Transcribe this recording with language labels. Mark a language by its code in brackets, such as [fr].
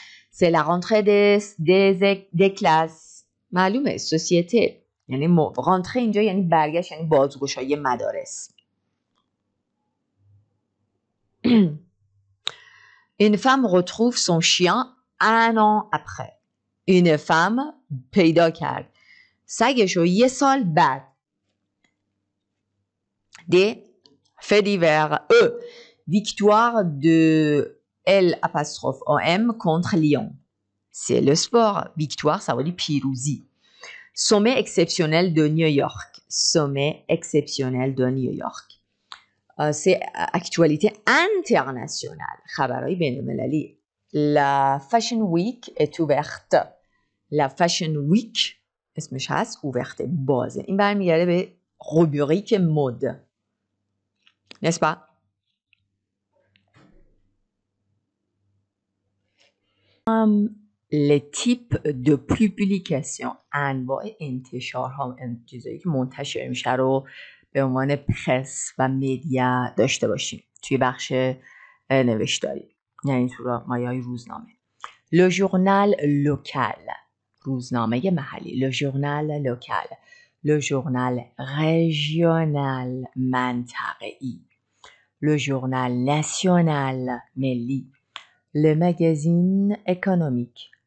[fr] c'est la rentrée des classes [fa] معلومه سوسیته یعنی رانتره اینجا یعنی برگشت یعنی بازگشایی مدارس [fr] Une femme retrouve son chien un an après. Une femme [fa] پیدا کرد سگشو یه سال بعد. [fr] Des faits divers. Victoire de L''OM contre Lyon. C'est le sport. Victoire, ça veut dire [fa] پیروزی. [fr] Sommet exceptionnel de New York. Sommet exceptionnel de New York. C'est actualité internationale. [fa] خبرهای بین‌المللی. [fr] La Fashion Week est ouverte. La Fashion Week اسمش هست ouverte [fa] بازه. این برمیگرده به [fr] rubrique mode. N'est-ce pas? Les types de publication [fa] انواع انتشارها چیزایی که منتشر میشه رو به عنوان پرس و مدیا داشته باشیم توی بخش نوشتاری یعنی تو مایه‌های روزنامه. [fr] Le journal local [fa] روزنامه محلی. [fr] Le journal local. Le journal régional [fa] منطقه‌ای. [fr] Le journal national [fa] ملی. [fr] Le magazine économique.